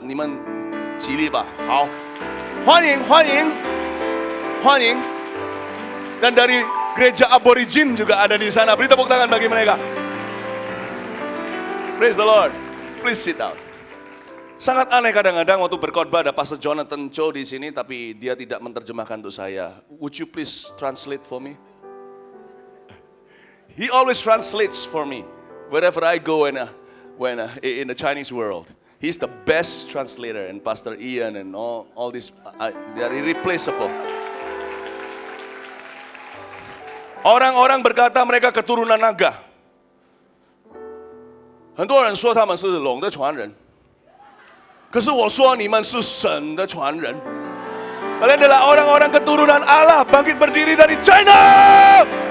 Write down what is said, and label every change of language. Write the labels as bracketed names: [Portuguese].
[Chinese] 你们起立吧，好，欢迎欢迎欢迎。 [Indonesian] Dan dari gereja Aborigin juga ada di sana. Beri tepuk tangan bagi mereka. [English] Praise the Lord. Please sit down. [Indonesian] Sangat aneh kadang-kadang waktu berkhotbah ada Pastor Jonathan Cho di sini, tapi dia tidak menerjemahkan untuk saya. [English] Would you please translate for me? He always translates for me wherever I go in the Chinese world. He's the best translator, and Pastor Ian and all this, they are irreplaceable. [Indonesian] Orang-orang berkata mereka keturunan naga. [Chinese] 很多人说他们是龙的传人，可是我说你们是神的传人。 [Indonesian] Kalian adalah orang-orang keturunan Allah bangkit berdiri dari China.